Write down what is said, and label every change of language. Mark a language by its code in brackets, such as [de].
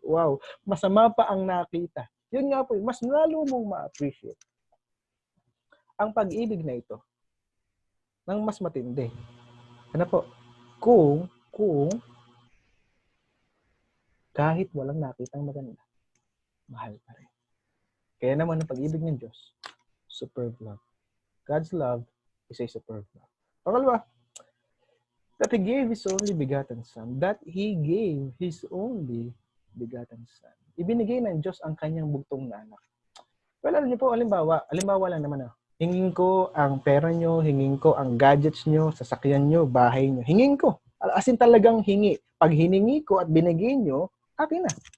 [tl] Wow, masama pa ang nakita. Yun nga po, mas lalo mong ma-appreciate ang pag-ibig na ito ng mas matindi. Ano po? Kung kahit walang nakitang maganda, mahal pa rin. Kaya naman ang pag-ibig ng Diyos, superb love. [en] God's love is a superb love. Pangalawa, that He gave His only begotten Son. That He gave His only begotten Son. [tl] Ibinigay ng Diyos ang kanyang bugtong na anak. Well, alam niyo po, halimbawa lang naman, hingin ko ang pera nyo, hingin ko ang gadgets nyo, sasakyan nyo, bahay nyo. Hingin ko. As in talagang hingi. Pag hiningi ko at binigay nyo, akin na.